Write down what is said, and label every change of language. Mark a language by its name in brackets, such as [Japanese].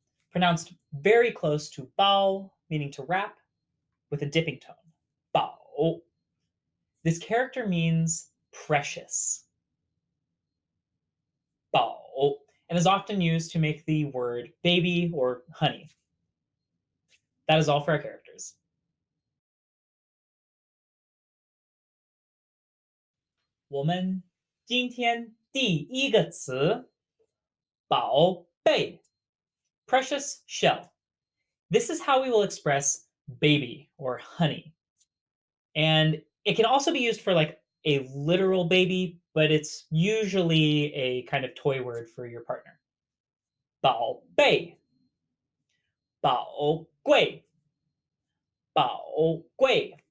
[English] Pronounced very close to bao, meaning to wrap, with a dipping tone. Bao. This character means precious. Bao. And is often used to make the word baby or honey. That is all for our characters. [Chinese] 我们今天第一个词宝贝 [English] precious shell. This is how we will express baby or honey. And it can also be used for like a literal baby, but it's usually a kind of toy word for your partner. [Chinese] 宝贝，宝贵，宝贵.